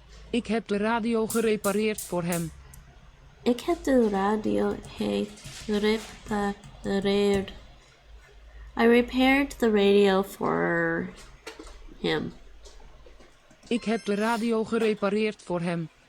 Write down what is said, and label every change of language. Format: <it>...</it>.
<nl>Ik heb de radio gerepareerd voor hem. Ik heb de radio repareerd.</nl> <en>I repaired the radio for him.</en> <nl>Ik heb de radio gerepareerd voor hem.</nl>